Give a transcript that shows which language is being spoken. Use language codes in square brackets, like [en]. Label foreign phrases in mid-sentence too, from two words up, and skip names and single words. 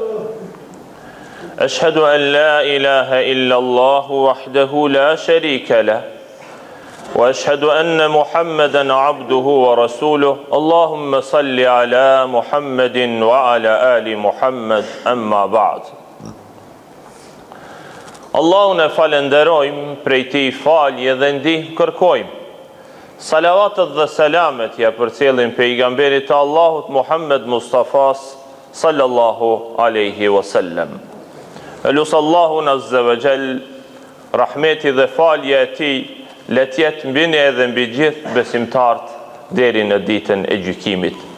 [ar] أشهد أن لا إله إلا الله وحده لا شريك له وأشهد أن محمدا عبده ورسوله اللهم صل على محمد وعلى آل محمد أما بعد [sq] Allahun e falenderojmë, prej tij falje dhe ndihmë kërkojmë. Salavatët dhe selamet ja përcjellin pejgamberit të Allahut Muhammed Mustafas [ar] صلى الله عليه وسلم. [sq] Elus Allahun [ar] عز وجل, [sq] rahmeti dhe falja e tij le të jetë mbi ne dhe mbi gjithë besimtarët deri në ditën e gjykimit.